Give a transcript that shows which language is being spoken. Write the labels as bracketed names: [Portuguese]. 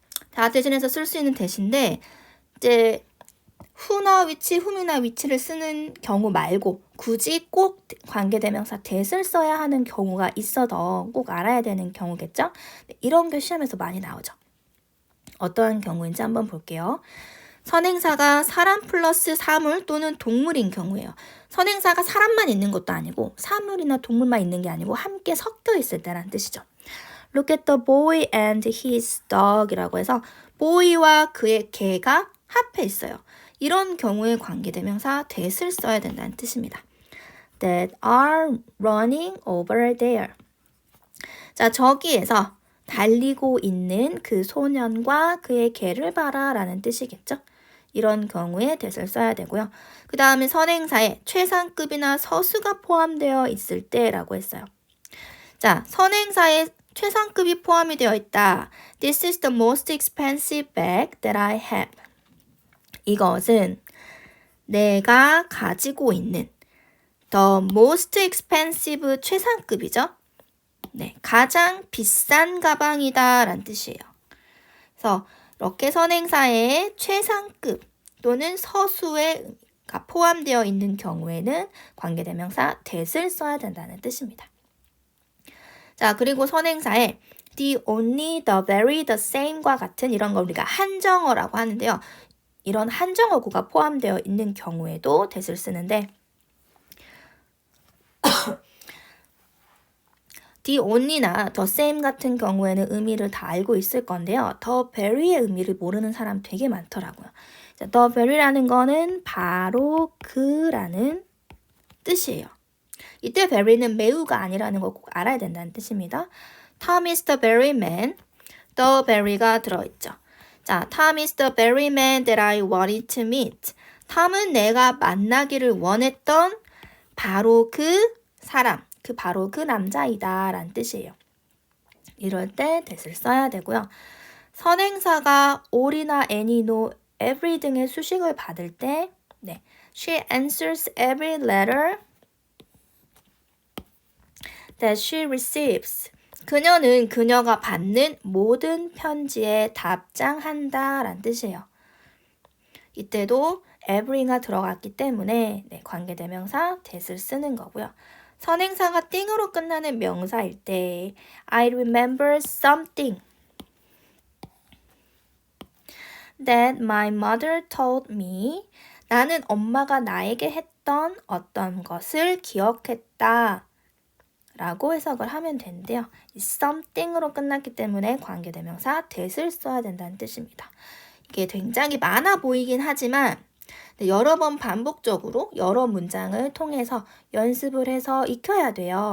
[Korean] 다 대신해서 쓸 수 있는 that인데 이제 who나 which, whom이나 which를 쓰는 경우 말고 굳이 꼭 관계대명사 that을 써야 하는 경우가 있어도 꼭 알아야 되는 경우겠죠? 이런 게 시험에서 많이 나오죠. 어떠한 경우인지 한번 볼게요. 선행사가 사람 플러스 사물 또는 동물인 경우예요. 선행사가 사람만 있는 것도 아니고 사물이나 동물만 있는 게 아니고 함께 섞여 있을 때라는 뜻이죠. [English] Look at the boy and his dog [Korean] 이라고 해서 boy와 그의 개가 합해 있어요. 이런 경우에 관계대명사 that을 써야 된다는 뜻입니다. [English] That are running over there. [Korean] 자, 저기에서 달리고 있는 그 소년과 그의 개를 봐라 라는 뜻이겠죠. 이런 경우에 that을 써야 되고요. 그 다음에 선행사에 최상급이나 서수가 포함되어 있을 때라고 했어요. 자, 선행사에 최상급이 포함이 되어 있다. [English] This is the most expensive bag that I have. [Korean] 이것은 내가 가지고 있는 [English] the most expensive [Korean] 최상급이죠. 네, 가장 비싼 가방이다 라는 뜻이에요. 그래서 이렇게 선행사에 최상급 또는 서수가 포함되어 있는 경우에는 관계대명사 that을 써야 된다는 뜻입니다. 자, 그리고 선행사에 the only, the very, the same과 같은 이런 걸 우리가 한정어라고 하는데요. 이런 한정어구가 포함되어 있는 경우에도 that을 쓰는데 the only나 the same 같은 경우에는 의미를 다 알고 있을 건데요. the very의 의미를 모르는 사람 되게 많더라고요. 자, the very라는 거는 바로 그라는 뜻이에요. 이때 very는 매우가 아니라는 거 꼭 알아야 된다는 뜻입니다. [English] Tom is the very man. the very가 [Korean] 들어있죠. [English] 자, Tom is the very man that I wanted to meet. [Korean] 톰은 내가 만나기를 원했던 바로 그 사람, 바로 그 남자이다 라는 뜻이에요. 이럴 때 that을 써야 되고요. 선행사가 all이나 any, no, every 등의 수식을 받을 때 네, [English] she answers every letter that she receives. [Korean] 그녀는 그녀가 받는 모든 편지에 답장한다 라는 뜻이에요. 이때도 every가 들어갔기 때문에 네, 관계대명사 that을 쓰는 거고요. 선행사가 띵으로 끝나는 명사일 때 [English] I remember something that my mother told me. [Korean] 나는 엄마가 나에게 했던 어떤 것을 기억했다 라고 해석을 하면 되는데요. something으로 끝났기 때문에 관계대명사 that을 써야 된다는 뜻입니다. 이게 굉장히 많아 보이긴 하지만 여러 번 반복적으로 여러 문장을 통해서 연습을 해서 익혀야 돼요.